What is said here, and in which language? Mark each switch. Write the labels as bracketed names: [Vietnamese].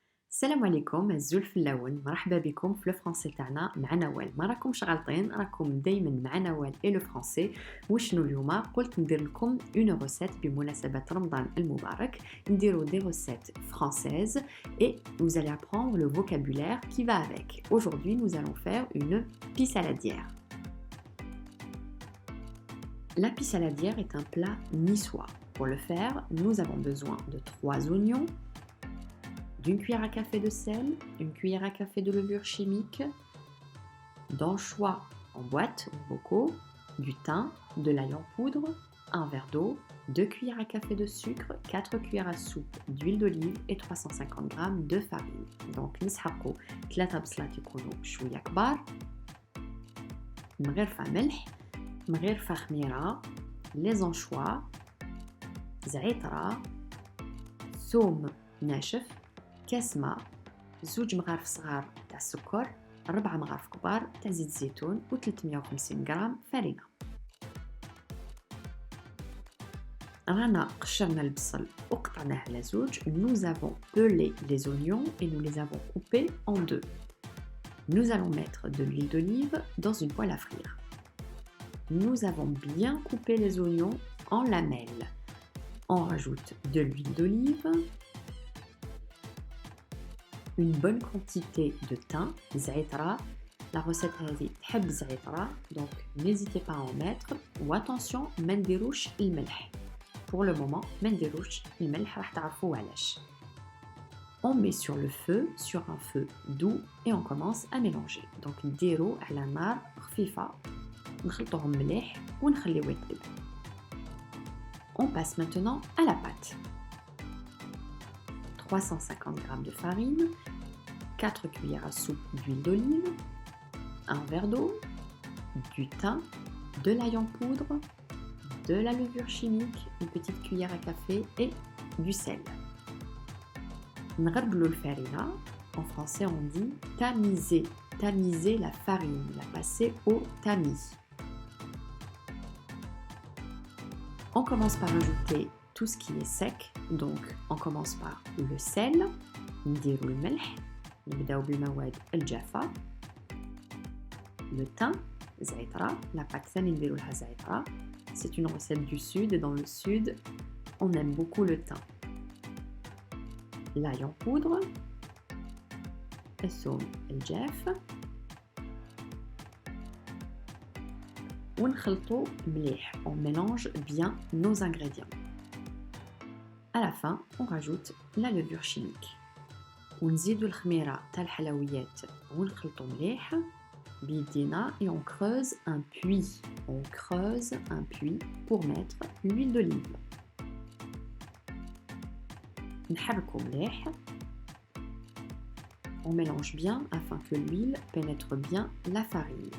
[Arabic] السلام عليكم الزول في اللون، مرحبا بكم في لو فرونسي تاعنا مع نوال. ما راكمش غالطين، راكم دايما مع نوال اي لو فرونسي. وشنو اليوم قلت ندير لكم اون روسيت بمناسبه رمضان المبارك. نديرو دي روسيت فرانسيز [French] et vous allez apprendre le vocabulaire qui va avec. Aujourd'hui, nous allons faire une pissaladière. La pissaladière est un plat niçois. Pour le faire, nous avons besoin de 3 oignons, d'une cuillère à café de sel, une cuillère à café de levure chimique, d'anchois en boîte ou bocaux, du thym, de l'ail en poudre, un verre d'eau, 2 cuillères à café de sucre, 4 cuillères à soupe d'huile d'olive et 350 g de farine. [Arabic] Donc نسحقوا 3 بصلات يكونوا شويه كبار من غير ملح من غير خميره، les anchois، زعتره، ثوم ناشف، كاس ماء، 2 مغارف صغار تاع السكر، 4 مغارف كبار تاع زيت الزيتون و 350 غرام فرينة. رانا قشرنا البصل وقطعناه على 2. [French] Nous avons pelé les oignons et nous les avons coupés en 2. Nous allons mettre de l'huile d'olive dans une poêle à frire. Nous avons bien coupé les oignons en lamelles. On rajoute de l'huile d'olive, une bonne quantité de thym, zaïtra. La recette [Arabic] هذه تحب [French] zaïtra, donc n'hésitez pas à en mettre. Ou attention, [Arabic] ما نديروش الملح. [French] Pour le moment, [Arabic] ما نديروش الملح, راح تعرفوا علاش. [French] On met sur le feu, sur un feu doux et on commence à mélanger. [Arabic] Donc نديرو على نار خفيفة, نخلطوهم مليح ونخليوه يطيب. [French] On passe maintenant à la pâte. 350 g de farine, 4 cuillères à soupe d'huile d'olive, un verre d'eau, du thym, de l'ail en poudre, de la levure chimique, une petite cuillère à café et du sel. [Arabic] نغربلو الفارينة. [French] En français on dit tamiser. Tamiser la farine, la passer au tamis. On commence par ajouter tout ce qui est sec. Donc on commence par le sel, [Arabic] نديرو الملح، نبداو بالمواد الجافة، [French] le thym, زعترة، la pâte [Arabic] ثاني نديرو لها زعترة. [French] C'est une recette du sud et dans le sud on aime beaucoup le thym. L'ail en poudre, [Arabic] الثوم الجاف، ونخلطو مليح. [French] On mélange bien nos ingrédients. À la fin, on rajoute la levure chimique. [Arabic] ونزيدو الخميرة تاع الحلويات ونخلطو مليح بيدينا [French] et on creuse un puits. On creuse un puits pour mettre l'huile d'olive. [Arabic] نحركو مليح. [French] On mélange bien afin que l'huile pénètre bien la farine.